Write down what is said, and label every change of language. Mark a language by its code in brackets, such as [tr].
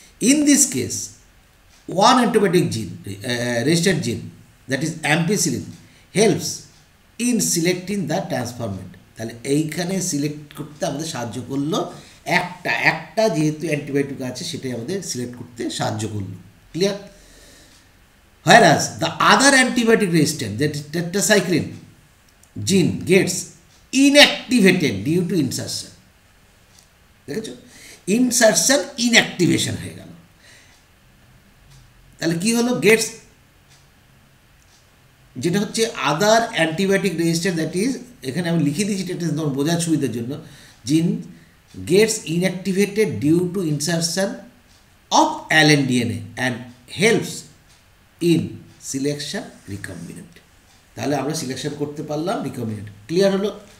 [en] in this case one antibiotic gene registered gene that is ampicillin helps in selecting the transformant, [bn] তাহলে এইখানে select করতে আমাদের সাহায্য করলো, একটা যেহেতু অ্যান্টিবায়োটিক আছে সেটাই আমাদের সিলেক্ট করতে সাহায্য করলো। Clear? [en] whereas the other antibiotic resistant, that is tetracycline gene, gets inactivated due to insertion. [bn] দেখেছো? ইনসারশন ইনঅ্যাক্টিভেশন হয়ে গেল, তাহলে কি হলো? গেটস, যেটা হচ্ছে আদার অ্যান্টিবায়োটিক রেজিস্ট্যান্ট, দ্যাট ইজ, এখানে আমি লিখে দিয়েছি এটা তোমার বোঝার সুবিধার জন্য, [en] gene gets inactivated due to insertion of alien DNA and helps in selection recombinant, [bn] তাহলে আমরা সিলেকশন করতে পারলাম রিকম্বিনেন্ট। ক্লিয়ার হলো?